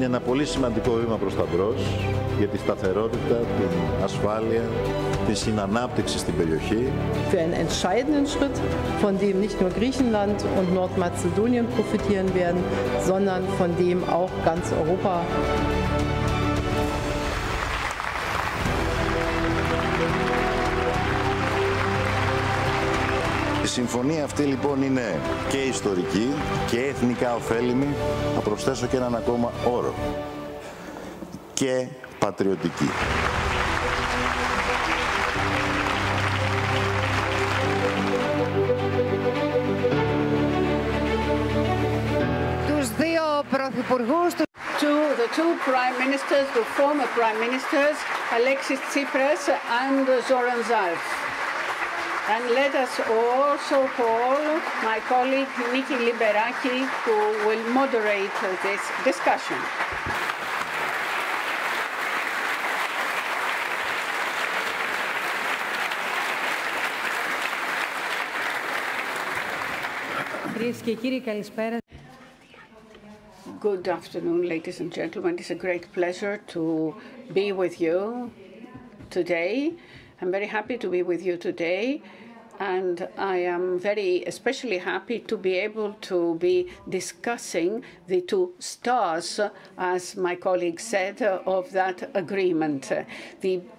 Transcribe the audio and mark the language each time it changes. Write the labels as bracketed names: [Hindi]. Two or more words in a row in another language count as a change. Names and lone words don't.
[Greek] ένα πολύ σημαντικό βήμα προς τα μπρος για τη σταθερότητα, την ασφάλεια, τη συνανάπτυξη στην περιοχή. [German] Für einen entscheidenden Schritt, von dem nicht nur Griechenland und Nordmazedonien profitieren werden, sondern von dem auch ganz Europa. [Greek] Η συμφωνία αυτή λοιπόν είναι και ιστορική και εθνικά ωφέλιμη. Θα προσθέσω και έναν ακόμα όρο. Και πατριωτική. Τους δύο πρωθυπουργούς του... [English] The two prime ministers, the former prime ministers, Alexis Tsipras and Zoran Zaev. And let us also call my colleague Niki Liberaki, who will moderate this discussion. [Greek] Κυρίες και κύριοι, καλησπέρα. [English] Good afternoon, ladies and gentlemen. It's a great pleasure to be with you today. I'm very happy to be with you today, and I am very especially happy to be able to be discussing the two stars, as my colleague said, of that agreement.